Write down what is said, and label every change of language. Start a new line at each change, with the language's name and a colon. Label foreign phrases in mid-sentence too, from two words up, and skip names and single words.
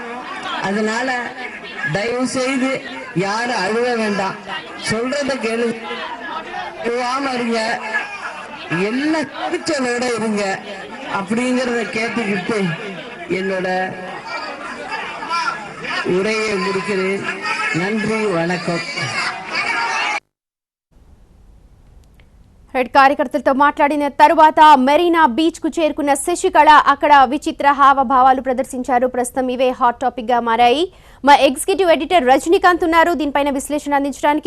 Tamil: அதனால தயவு செய்து யாரும் அழுவ வேண்டாம், சொல்றத கேளு, அழுவாம இருங்க, எல்லாம் குறிச்சலோட இருங்க அப்படிங்கறத கேட்டுக்கிட்டு என்னோட உரையை முடிக்கிறேன். நன்றி, வணக்கம்.
Telugu: రెడ్ కార్యకర్తలతో మాట్లాడిన తరువాత మెరీనా బీచ్ కు చేరుకున్న శశికళ అక్కడ విచిత్ర హావభావాలు ప్రదర్శించారు. ప్రస్తుతం ఇవే
English: hot topic
Telugu: గా మారాయి. మా
English: executive editor
Telugu: రజనీకాంత్ ఉన్నారు దీనిపైన విశ్లేషణ అందించడానికి.